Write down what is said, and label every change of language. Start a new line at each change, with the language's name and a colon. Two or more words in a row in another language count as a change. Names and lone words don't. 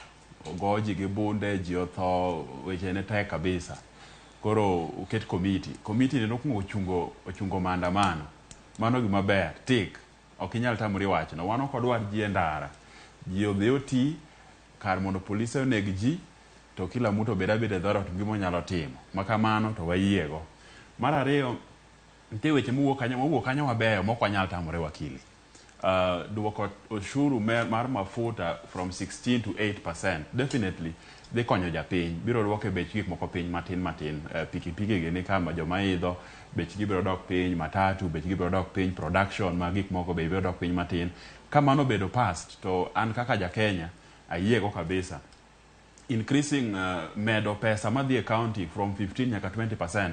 Luo (Kenya and Tanzania): Ogo ji gi bunde, ji otho, weche ne tek kabisa. Koro uket komiti. Komiti ni nokwongo ochungo maandamano. Mano gima ber, tik. Ok inyal tamori wachno. Wan ok odwar ji e ndara. Ji odhi oti kar mondo polise oneg ji, to
Swahili: kila mtu
Luo (Kenya and Tanzania): obed abeda e dhorot gima onyalo timo. Makamano to wayiego. Mar ariyo, nitie weche mowuok kanyo mabeyo mok wanyal tamore wakili. Duoko osuru mar mafuta
English: from 16 to 8% definitely
Luo (Kenya and Tanzania): dhi konyo japiny. Biro duoke bech gik moko piny matin. Pikipiki gini kama joma idho, bechgi biro dok piny, matatu, bechgi biro dok piny, production ma gik moko be biro dok piny matin. Kamano bedo past, to an kaka ja Kenya, ayiego kabisa. Increasing medo pesa madhi e county from 15 nyaka 20%.